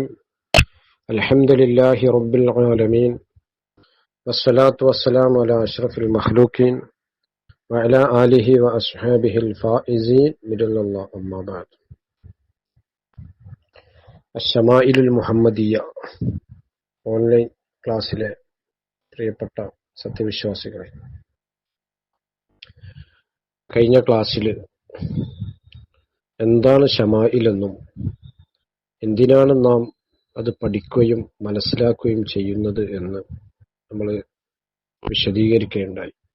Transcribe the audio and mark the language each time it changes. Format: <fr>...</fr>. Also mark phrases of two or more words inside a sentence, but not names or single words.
<ar>الحمد لله رب العالمين والصلاة والسلام على أشرف المخلوقين وعلى آله وأصحابه الفائزين بإذن الله. أما بعد. الشمائل المحمدية</ar> <en>online class</en> <ml>പ്രിയപ്പെട്ട സത്യവിശ്വാസികളെ, കഴിഞ്ഞ ക്ലാസ്സിൽ എന്താണ് ഷമായിൽ എന്നും എന്തിനാണ് നാം അത് പഠിക്കുകയും മനസ്സിലാക്കുകയും ചെയ്യുന്നത് എന്ന് നമ്മൾ വിശദീകരിക്കുകയുണ്ടായി.</ml>